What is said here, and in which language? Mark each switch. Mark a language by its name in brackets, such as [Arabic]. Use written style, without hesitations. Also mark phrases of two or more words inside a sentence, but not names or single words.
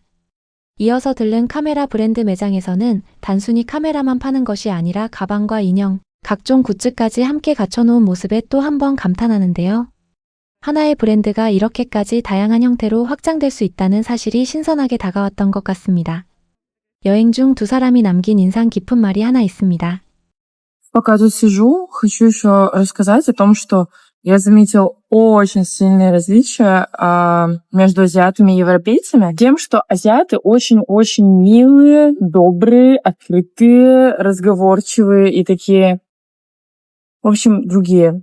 [Korean] 이어서 들른 카메라 브랜드 매장에서는 단순히 카메라만 파는 것이 아니라 가방과 인형, 각종 굿즈까지 함께 갖춰놓은 모습에 또 한 번 감탄하는데요. 하나의 브랜드가 이렇게까지 다양한 형태로 확장될 수 있다는 사실이 신선하게 다가왔던 것 같습니다. 여행 중 두 사람이 남긴 인상 깊은 말이 하나 있습니다. [Russian] Пока тут сижу, хочу еще рассказать о том, что я заметил очень сильные различия между азиатами и европейцами. Тем, что азиаты очень-очень милые, добрые, открытые, разговорчивые и такие, в общем, другие.